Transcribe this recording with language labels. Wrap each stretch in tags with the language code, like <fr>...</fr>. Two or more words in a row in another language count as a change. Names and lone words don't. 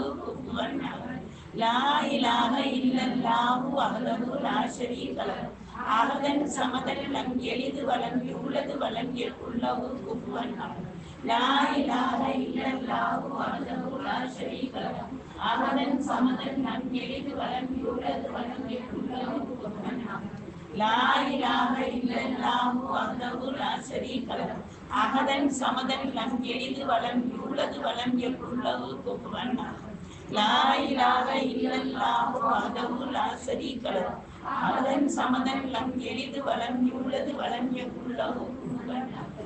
<ar>كفوا أحد لا إله إلا الله وحده لا شريك له أحدا صمدا لم يلد ولم يولد ولم يكن له كفوا أحد لا إله إلا الله وحده لا شريك له أحدا صمدا لم يلد ولم يولد ولم يكن له كفوا أحد لا إله إلا الله وحده لا شريك له أحدا صمدا لم يلد ولم يولد ولم يكن له كفوا أحد. لا إله إلا الله وحده لا شريك له أحدا صمدا لم يلد ولم يولد ولم يكن له كفوا أحد.</ar>